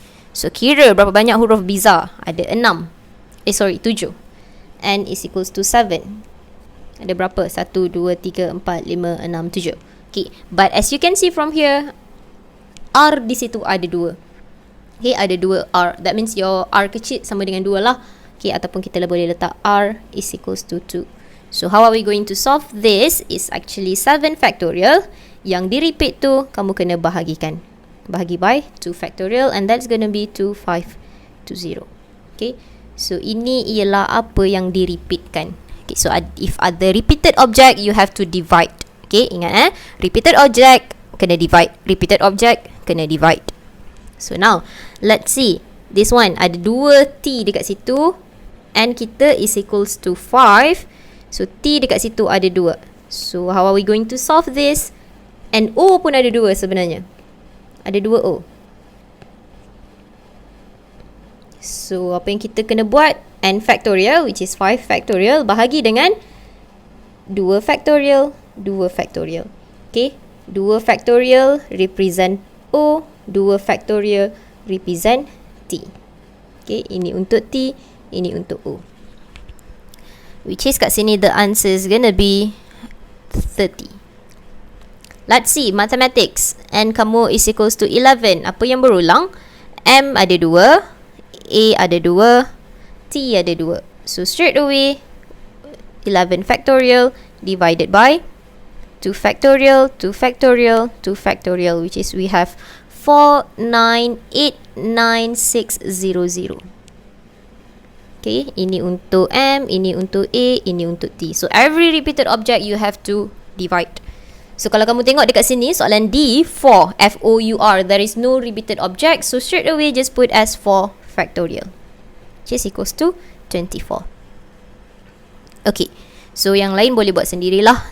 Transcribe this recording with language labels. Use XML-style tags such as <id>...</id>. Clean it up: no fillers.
<ms>So kira berapa banyak huruf bizarre? Ada 6. 7.</ms> <en>N is equals to 7.</en> <ms>Ada berapa?</ms> <en>1, 2, 3, 4, 5, 6, 7. Okay, but as you can see from here, R</en> <ms>di situ ada 2. Okay, ada 2 R.</ms> <en>That means your</en> <ms>R kecil sama dengan 2 lah. Okay, ataupun kita boleh letak R</ms> <en>is equals to</en> <ms>2.</ms> <en>So how are we going to solve this? Is actually 7 factorial.</en> <ms>Yang di repeat tu, kamu kena bahagikan. Bahagi by 2 factorial,</ms> <en>and that's going to be 2520.</en> <ms>Okay, so ini ialah apa yang di-repeatkan.</ms> <en>Okay, so if ada repeated object, you have to divide.</en> <ms>Okay, ingat repeated object kena divide, repeated object kena divide.</ms> <en>So now, let's see. This one,</en> <ms>ada 2 T dekat situ,</ms> <en>and kita is equals to 5.</en> <ms>So T dekat situ ada 2.</ms> <en>So how are we going to solve this?</en> <ms>And O pun ada 2 sebenarnya. Ada 2 O. So apa yang kita kena buat? N factorial,</ms> <en>which is 5 factorial,</en> <ms>bahagi dengan 2 factorial, 2 factorial.</ms> <en>Okay, 2 factorial represent O, 2 factorial represent T.</en> <ms>Okay, ini untuk T, ini untuk O.</ms> <en>Which is</en> <ms>kat sini</ms> <en>the answer is gonna be 30. Let's see, mathematics. N kamu is equals to 11.</en> <ms>Apa yang berulang? M ada 2, A ada 2, T ada 2.</ms> <en>So straight away, 11 factorial divided by 2 factorial, 2 factorial, 2 factorial, which is we have 498960.</en> <ms>Okay, ini untuk M, ini untuk A, ini untuk T.</ms> <en>So every repeated object you have to divide. So</en> <ms>kalau kamu tengok dekat sini, soalan D,</ms> <en>4, F-O-U-R, there is no repeated object. So straight away just put as 4 factorial, which is equals to 24.</en> <ms>Okay, so yang lain boleh buat sendirilah.</ms>